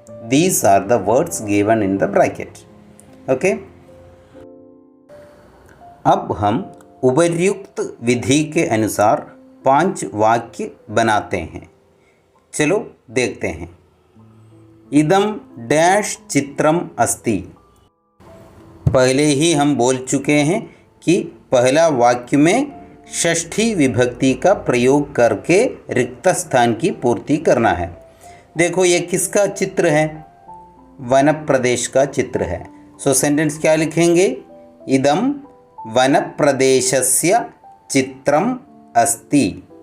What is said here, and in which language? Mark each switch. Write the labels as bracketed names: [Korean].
[English] These are the words given in the bracket. Okay? [Hindi] अब हम उपर्युक्त विधि के अनुसार 5 वाक्य बनाते हैं। चलो देखते हैं। [Sanskrit] इदम डैश चित्रम अस्ति। [Hindi] पहले ही हम बोल चुके हैं कि पहला वाक्य में षष्ठी विभक्ति का प्रयोग करके रिक्त स्थान की पूर्ति करना है। देखो ये किसका चित्र है? वन प्रदेश का चित्र है। सो सेंटेंस क्या लिखेंगे? [Sanskrit] इदम वन प्रदेशस्य चित्रम अस्ति।